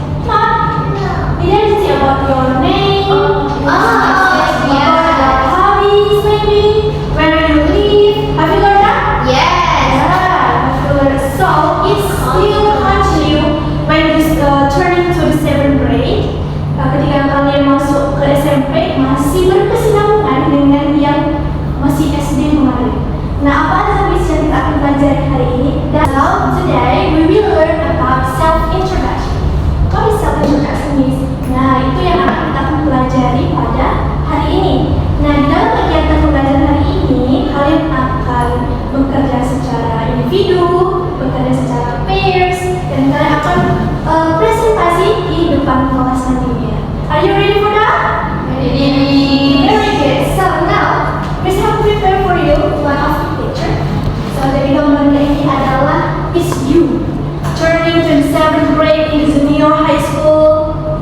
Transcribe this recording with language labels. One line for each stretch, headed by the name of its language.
English: Not identity about your name. yes, about yes. your hobbies, maybe where you live. Have you learned that? Yes. So it's still continue when you turn into the 7th grade.
Indonesian: Ketika kalian masuk ke SMP, masih berkesinambungan dengan yang masih SD kemarin. Nah, apa saja yang kita akan pelajari hari ini?
English: So today we will learn about self-introduction. What is self-introduction means?
Indonesian: Nah, itu yang akan kita pelajari pada hari ini. Nah, di dalam kegiatan pembelajaran hari ini, kalian akan bekerja secara individu, bekerja secara pairs, dan kalian akan presentasi di depan kelas nantinya.
English: Are you ready for that? Ready. Very good. So now, we have prepared for you one of the picture. So
Indonesian: dari gambar ini adalah
English: is you turning to the 7th grade in the junior high school.